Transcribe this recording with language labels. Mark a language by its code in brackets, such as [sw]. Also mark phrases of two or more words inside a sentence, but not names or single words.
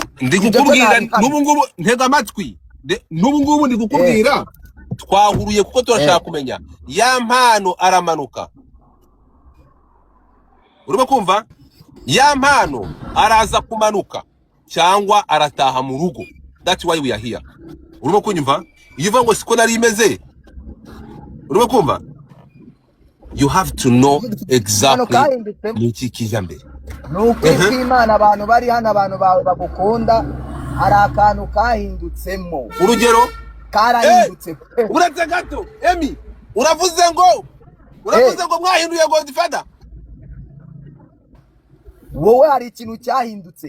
[rw] Ndikukubwira n'ubu ngubu ntega amatwi. N'ubu ngubu ndikukubwira twahuruye kuko turashaka kumenya ya Mpano aramanuka. Urimo kumva? Ya Mpano araza kumanuka cyangwa arataha mu rugo. [en] That's why we are here. [rw] Urimo kunyumva? Iyo uvuga ngo siko nari imeze. Urimo kumva? [en] You have to know exactly [rw] niki kijambere. Nuko Imana abantu bari hano abantu bawe bagukunda ari akantu kahindutsemo. Urugero karahindutse. Uretse gato Emi uravuze ngo mwahinduye Godfather. Wowe hari ikintu cyahindutse.